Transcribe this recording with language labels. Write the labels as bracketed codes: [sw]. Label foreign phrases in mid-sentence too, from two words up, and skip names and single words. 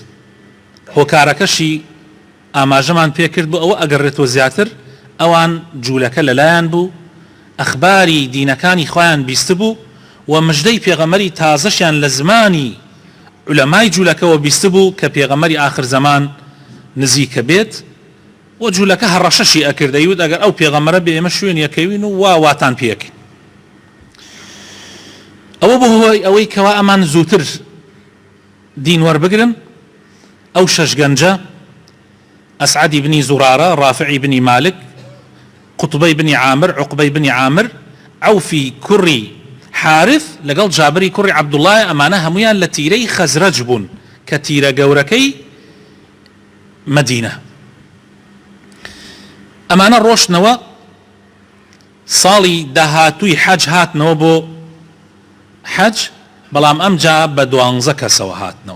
[ckb] هۆکارەکەشی ئاماژەمان پێ کرد بۆ ئەوە ئەگەڕێتەوە زیاتر ئەوان جوولەکە لەلایەن بوو، ئەخباری دینەکانی خۆیان بیست بوو، و مژدەی پێغەمبەری تازەشیان لە زمانی عولەمای جوولەکەەوە بیست بوو کە پێغەمبەری ئاخر زەمان نزیکە بێت، و جوولەکە هەڕەشەشی ئەکرد، دەیوت ئەگەر ئەو پێغەمبەرە بێ ئێمە شوێنیەکەوین و واتان پێکەین. ئەوە بۆ هۆی ئەوەی کەوا ئەمان زووتر دین وەربگرن. ئەو 6 گەنجە ئەسعەدی بنی زورارە، ڕافعی بنی مالک، قوتبەی بنی عامر، عوقبەی بنی عامر، عەوفی کوڕی حارث لەگەڵ جابری کوڕی عەبدوڵڵایە، ئەمانە هەمویان لە تیرەی خەزرەج بوون کە تیرە گەورەکەی مەدینە. ئەمانە ڕۆشتنەوە ساڵی داهاتووی حەج هاتنەوە بۆ حەج، بەڵام ئەمجا بە 12 کەسەوە هاتنەوە.